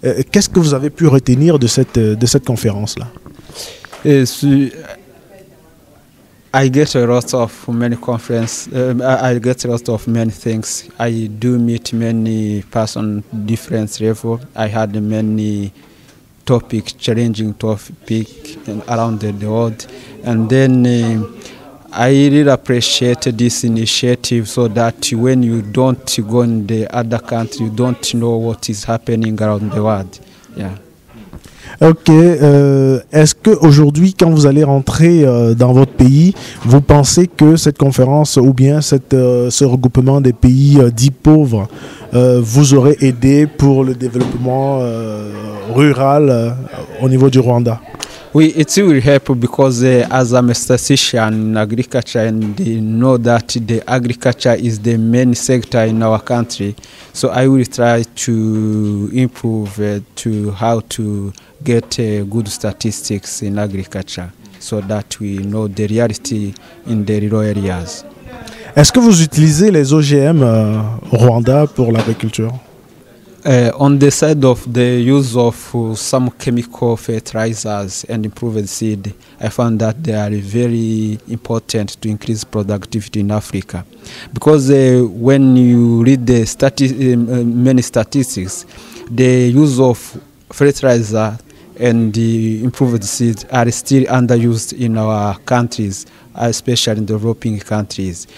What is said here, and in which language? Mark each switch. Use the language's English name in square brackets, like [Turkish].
[French] Qu'est-ce que vous avez pu retenir de cette conférence-là? [English] I get a lot of many conferences. I get a lot of many things. I do meet many persons, different level. I had many topics, challenging topics around the world, and then I really appreciate this initiative so that when you don't go in the other country, you don't know what is happening around the world. Yeah. Ok. [French] Est-ce qu'aujourd'hui, quand vous allez rentrer dans votre pays, vous pensez que cette conférence ou bien ce regroupement des pays dits pauvres vous aurait aidé pour le développement rural au niveau du Rwanda? [English] Oui, it will help because as I'm a statistician in agriculture and they know that the agriculture is the main sector in our country, so I will try to improve to how to get good statistics in agriculture so that we know the reality in the rural areas. [French] Est-ce que vous utilisez les OGM au Rwanda pour l'agriculture? [English] On the side of the use of some chemical fertilizers and improved seed, I found that they are very important to increase productivity in Africa. Because when you read the many statistics, the use of fertilizer and the improved seeds are still underused in our countries, especially in developing countries.